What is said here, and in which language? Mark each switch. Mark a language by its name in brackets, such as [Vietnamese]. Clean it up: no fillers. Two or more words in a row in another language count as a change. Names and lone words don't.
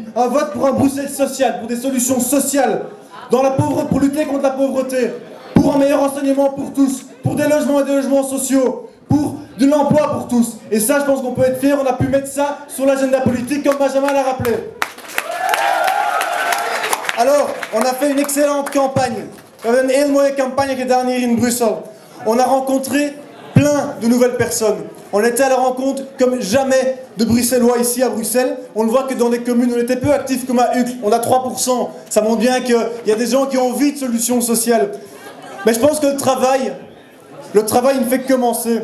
[French] Un vote pour un Bruxelles social, pour des solutions sociales, pour lutter contre la pauvreté, pour un meilleur enseignement pour tous, pour des logements et des logements sociaux, pour de l'emploi pour tous. Et ça, je pense qu'on peut être fiers, on a pu mettre ça sur l'agenda politique comme Benjamin l'a rappelé. Alors, on a fait une excellente campagne. On a une [Dutch] hele mooie campagne gedaan hier in [French] Bruxelles. On a rencontré plein de nouvelles personnes. On était à la rencontre comme jamais de Bruxellois ici à Bruxelles. On le voit que dans des communes, on était peu actifs comme à Uccle. On a 3%. Ça montre bien qu'il y a des gens qui ont envie de solutions sociales. Mais je pense que le travail ne fait que commencer.